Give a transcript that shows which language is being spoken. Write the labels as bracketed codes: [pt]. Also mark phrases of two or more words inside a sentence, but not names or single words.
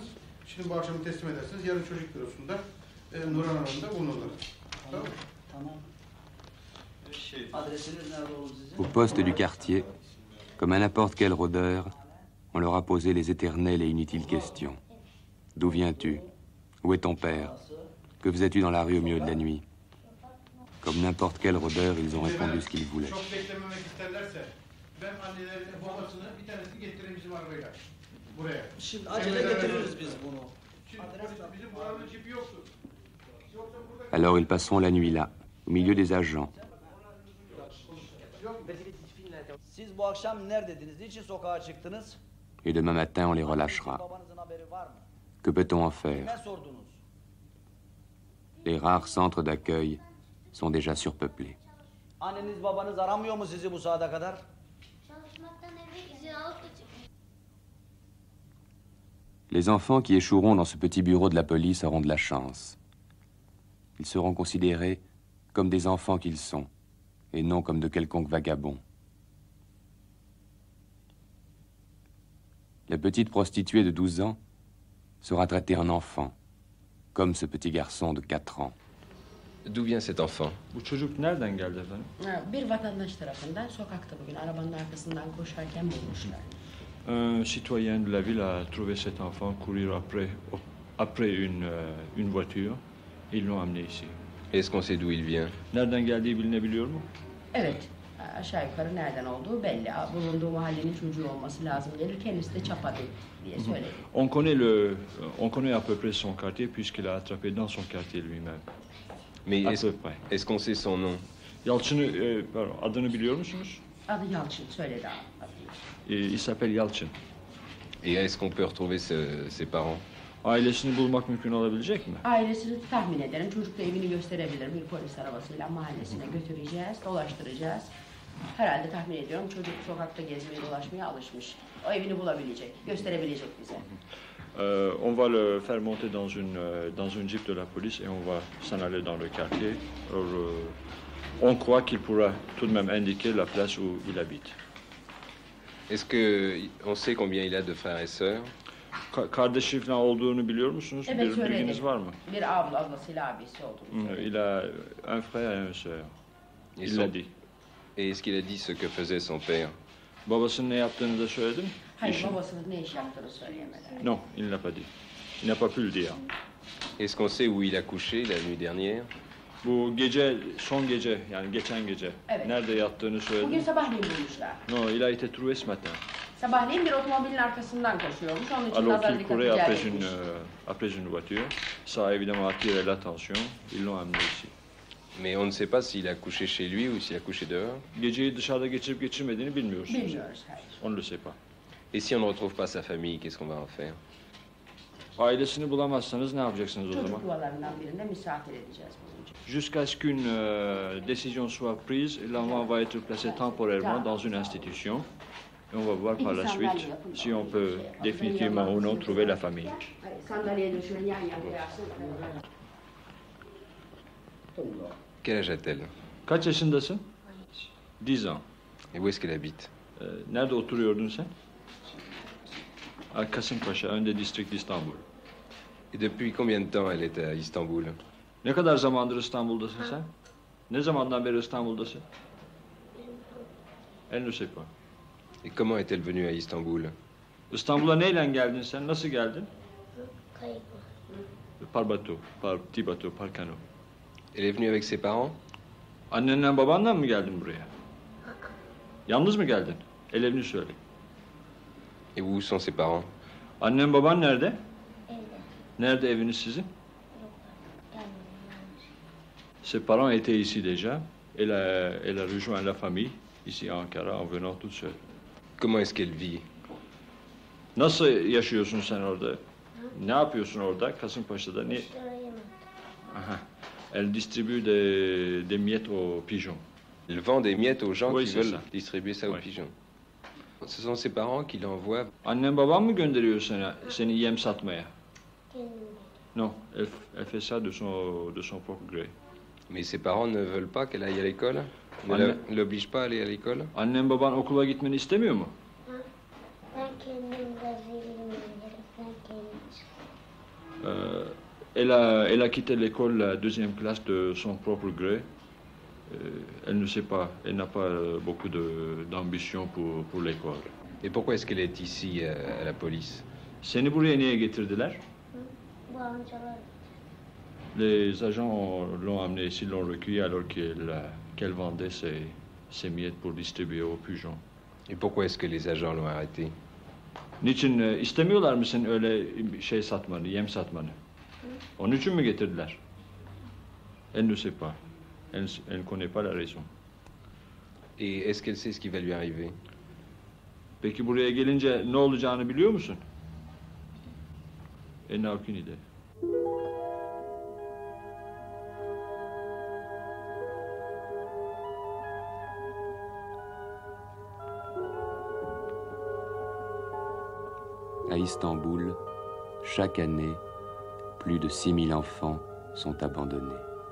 [tr] Şimdi bu akşam teslim edersiniz. Yarın çocuk bürosunda Nurhan Hanım'da bulunurlar. Tamam. Tamam. Adresiniz nerede oğlum sizin? [fr] Au poste du quartier, comme à n'importe quel rôdeur, on leur a posé les éternelles et inutiles questions. D'où viens-tu? Où est ton père? Que faisais-tu dans la rue au milieu de la nuit? Comme n'importe quel rôdeur, ils ont répondu ce qu'ils voulaient. [tr] Çok beklememek isterlerse ben annelerin babasını bir tanesini getireyim bizim arabayla. Buraya. Şimdi acele getiririz biz bunu. Şimdi bizim buranın cipi yoktu. [fr] Alors ils passeront la nuit là, au milieu des agents. [tr] Siz bu akşam neredediniz? Niçin sokağa çıktınız? [fr] Et demain matin, on les relâchera. [tr] Babanızın haberi var mı? [fr] Que peut-on en faire? [tr] Ne sordunuz? [fr] Les rares centres d'accueil sont déjà surpeuplés. [tr] Anneniz babanız aramıyor mu sizi bu saate kadar? Çalışmaktan eve izin alıp da çıkmış. [fr] Les enfants qui échoueront dans ce petit bureau de la police auront de la chance. Ils seront considérés comme des enfants qu'ils sont, et non comme de quelconques vagabonds. La petite prostituée de 12 ans sera traitée en enfant, comme ce petit garçon de 4 ans. D'où vient cet enfant? [tr] Bu çocuk nereden geldi efendim? Bir vatandaş tarafından sokakta bugün arabanın arkasından koşarken bulmuşlar. [fr] Un citoyen de la ville a trouvé cet enfant courir après une voiture. Ils l'ont amené ici. Est-ce qu'on sait d'où il vient? [tr] Nereden geldiği bilinebiliyor mu? Evet, Aşağı yukarı nereden olduğu belli. Bulunduğu mahallenin çocuğu olması lazım gelir. Kendisi de Çapa'dı diye söyledi. [fr] On connaît à peu près son quartier puisqu'il a attrapé dans son quartier lui-même. Mais À peu près. est-ce qu'on sait son nom? [tr] Yalçın'ı, adını biliyor musunuz? Adı Yalçın söyledi adını. [fr] Il s'appelle Yalçın. Et est-ce qu'on peut retrouver ses parents? [tr] Ailesini bulmak mümkün olabilecek mi? Ailesini tahmin ederim. Çocuk da evini gösterebilir. Bir polis arabasıyla mahallesine götüreceğiz, dolaştıracağız. Herhalde tahmin ediyorum çocuk sokakta gezmeye dolaşmaya alışmış. O evini bulabilecek, gösterebilecek bize. [fr] On va le faire monter dans une jeep de la police et on va s'en aller dans le quartier. Alors, on croit qu'il pourra tout de même indiquer la place où il habite. Est-ce qu'on sait combien il a de frères et sœurs? [tr] Kardeşi falan olduğunu biliyor musunuz? Evet, Bir bilginiz var mı? Bir ablasıyla abisi olduğunu söyledi. [fr] Il a un frère et une sœur. Et Il l'a dit. Et est-ce qu'il a dit ce que faisait son père? [tr] Babasının ne yaptığını da söyledim. Hayır, babasının ne iş yaptığını söyleyemedi. [fr] Non, il ne l'a pas dit. Il n'a pas pu le dire. Est-ce qu'on sait où il a couché la nuit dernière? [tr] Bu gece, son gece, yani geçen gece. Evet. Nerede yattığını Bugün söyledim. sabahleyin bulmuşlar. [fr] Non, il a été trouvé ce matin. [tr] Sabahleyin bir otomobilin arkasından koşuyormuş. Onun için [fr] Alors [tr] nazar [fr] qu'il [tr] dikkati [fr] courait [tr] celbetmiş. [fr] après une voiture. Ça a évidemment attiré l'attention. Ils l'ont amené ici. Mais on ne sait pas s'il a couché chez lui ou s'il a couché dehors. [tr] Geceyi dışarıda geçirip geçirmediğini bilmiyorsunuz. Bilmiyoruz, hayır. [fr] On ne le sait pas. Et si on ne retrouve pas sa famille, qu'est-ce qu'on va en faire? [tr] Ailesini bulamazsanız ne yapacaksınız o zaman? Çocuk yuvalarından birinde misafir edeceğiz bizim için. [fr] Jusqu'à ce qu'une décision soit prise, l'enfant va être placé temporairement dans une institution. Et on va voir par la suite si on peut définitivement ou non trouver la famille. [tr] Hayır, sandalyeye döşeyen yan yana yatsın. [fr] Quel âge a-t-elle? [tr] Kaç yaşındasın? 10 ans. [fr] Et où est-ce qu'elle habite? [tr] Nerede oturuyordun sen? [fr] À Kasımpaşa, un des districts d'Istanbul. Et depuis combien de temps elle est à Istanbul? [tr] Ne kadar zamandır İstanbul'dasın sen? Ne zamandan beri İstanbul'dasın? [fr] Elle ne sait pas. Et comment est-elle venue à Istanbul? [tr] İstanbul'a neyle geldin sen? Nasıl geldin? Kayıp. [fr] Par bateau, par petit bateau, par canot. Elle est venue avec ses parents? [tr] Annenle babanla mı geldin buraya? Yalnız mı geldin? Ellerini söyle. [fr] Et où sont ses parents? [tr] Annen baban nerede? Evde. Nerede eviniz sizin? Gelmedim. [fr] Ses parents étaient ici déjà. Elle a rejoint la famille ici à Ankara en venant toute seule. Comment est-ce qu'elle vit? [tr] Nasıl yaşıyorsun sen orada? Ne yapıyorsun orada Kasımpaşa'da? Ne? Müşteri yemek. Aha. [fr] Elle distribue des miettes aux pigeons. Elle vend des miettes aux gens Oui, qui c'est veulent ça. distribuer ça aux Oui. pigeons. Ce sont ses parents qui l'envoient. [tr] Annen baban mı gönderiyor seni yem satmaya? Kendim. [fr] Non, elle fait ça de son propre gré. Mais ses parents ne veulent pas qu'elle aille à l'école? Ne [tr] Anne- [fr] ne l'obligent pas à aller à l'école? [tr] Annen baban okula gitmeni istemiyor mu? Ben kendim biraz ilgilenebilirim. Ben kendim. [fr] Elle a quitté l'école la deuxième classe de son propre gré. Elle ne sait pas, elle n'a pas beaucoup d'ambition pour l'école. Et pourquoi est-ce qu'elle est ici à la police? [tr] Seni buraya niye getirdiler? Bu amcalar [fr] Les agents l'ont amenée ici, l'ont recueillie alors qu'elle vendait ses miettes pour distribuer aux pigeons. Et pourquoi est-ce que les agents l'ont arrêtée? [tr] Niçin istemiyorlar mı senin öyle şey satmanı, yem satmanı? Onun için mi getirdiler? [fr] Elle ne sait pas. Elle ne connaît pas la raison. Et est-ce qu'elle sait ce qui va lui arriver? [tr] Peki buraya gelince ne olacağını biliyor musun? [fr] Elle n'a aucune idée. À Istanbul, chaque année, plus de 6000 enfants sont abandonnés.